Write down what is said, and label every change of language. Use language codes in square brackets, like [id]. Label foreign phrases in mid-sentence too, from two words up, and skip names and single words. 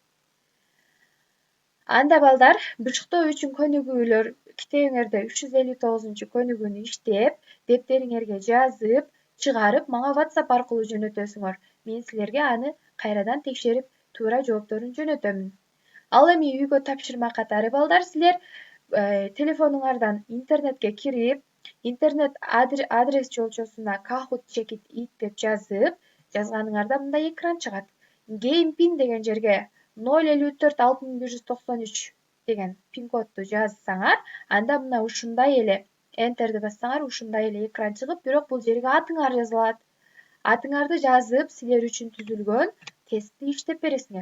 [ky] Анда балдар, бышыктоо үчүн көнүгүүлөр китебиңерде 359 көнүгүүнү иштеп, дептериңерге жазып, чыгарып, мага WhatsApp аркылуу жөнөтөсүңөр. Мен силерге аны кайрадан текшерип, туура жоопторун жөнөтөмүн. Ал эми үйгө тапшырма катары балдар, силер телефонуңардан интернетке кирип, интернет адрес жолчосуна Kahoot [en] check it [ky] деп жазып, жазганыңарда мындай экран чыгат. [en] Game pin [ky] деген жерге 0546193 деген пин кодду жазсаңар, анда мына ушундай эле Enter'ди бассаңар, ушундай эле экран чыгып, бирок бул жерге атыңар жазылат. Атыңарды жазып, силер үчүн түзүлгөн тестти иштеп бересиңер.